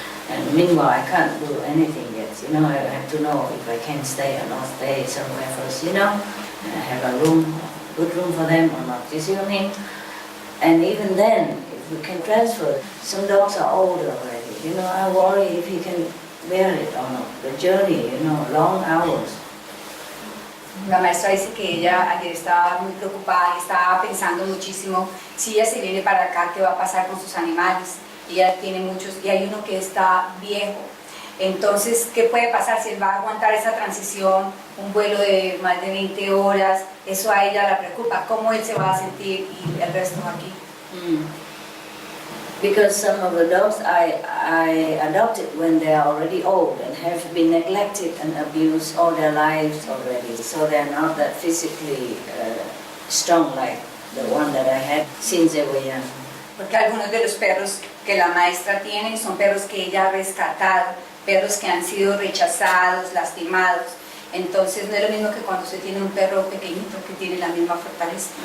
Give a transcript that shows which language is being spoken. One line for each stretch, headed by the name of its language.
English: And meanwhile, I can't do anything yet. I have to know if I can stay or not stay somewhere first. And I have a good room for them or not. You see what I mean? And even then, if we can transfer, some dogs are older already. I worry if he can bear it or not. The journey, long hours.
Spanish: La maestra dice que ella ayer estaba muy preocupada y estaba pensando muchísimo si ella se viene para acá, qué va a pasar con sus animales. Ella tiene muchos y hay uno que está viejo. Entonces, ¿qué puede pasar si él va a aguantar esa transición, un vuelo de más de 20 horas? Eso a ella la preocupa, cómo él se va a sentir y el resto aquí.
English: Because some of the dogs I adopted when they are already old and have been neglected and abused all their lives already, so they're not that physically strong like the one that I had since they were young.
Spanish: Porque algunos de los perros que la maestra tiene son perros que ella ha rescatado, perros que han sido rechazados, lastimados. Entonces no es lo mismo que cuando se tiene un perro pequeñito que tiene la misma fortaleza.